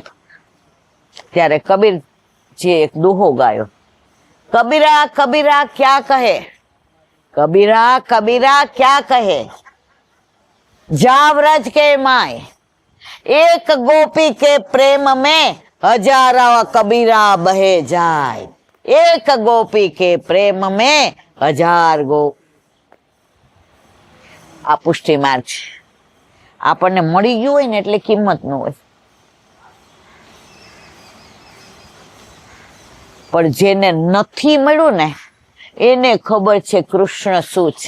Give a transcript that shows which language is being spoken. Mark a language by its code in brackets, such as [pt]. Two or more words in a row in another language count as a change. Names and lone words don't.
[gu] ત્યારે કબીરજી એક દુહો ગાયો, [hi] कबीरा कबीरा क्या कहे, कबीरा कबीरा क्या कहे, जा व्रज के माय, एक गोपी के प्रेम में हजारा कबीरा बहे जाए, एक गोपी के प्रेम में हजार ગો. [gu] આ પુષ્ટિ માર્ગ છે. આપણને મળી ગયું હોય ને એટલે કિંમત ન હોય, પણ જેને નથી મળ્યું ને એને ખબર છે કૃષ્ણ શું છે.